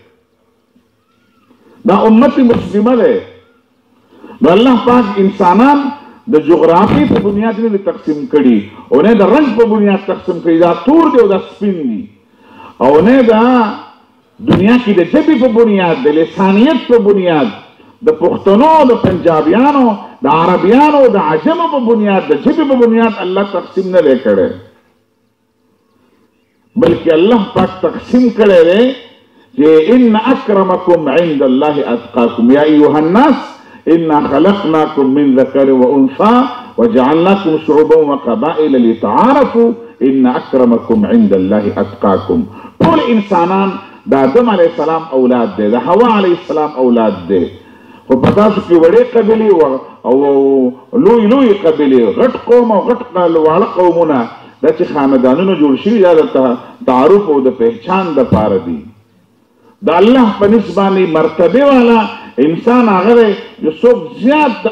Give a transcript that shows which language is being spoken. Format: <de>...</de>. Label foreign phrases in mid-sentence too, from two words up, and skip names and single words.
<ps>دا امت مسلمه ده نو الله پاک انسانان د جغرافي په بنیاد باندې تقسیم کړي او نه د رنګ په بنیاد تقسیم کړي دا تور دی او دا سپین دی او نه دا دنیا کې د ژبې په بنیاد د لسانیت په بنیاد د پښتنو د پنجابیانو د عربیانو د عجمو په بنیاد د ژبې په بنیاد الله تقسیم نه کړي بلکې الله پاک تقسیم کړي دی کہ</ps> <ar>ان اکرمکم عند اللہ اتقاکم یا ایوہ الناس انا خلقناکم من ذکر و انثى وجعلناکم شعوبا وقبائل لتعارفوا ان اکرمکم عند اللہ اتقاکم</ar> <ps>طول انسانان دا آدم</ps> <ar>علیہ السلام</ar> <ps>اولاد دے دا حوا</ps> <ar>علیہ السلام</ar> <ps>اولاد دے خو پتاسو کی وڑے قبلی او لوی قبلی غٹ قوم او غٹ والا قومونا دا چی خاندانونو جوړ شوي دا تعارف او دا پہچان دا پار دی دا الله په نسبانه مرتبه والا انسان هغه جو څوک زیات د</ps>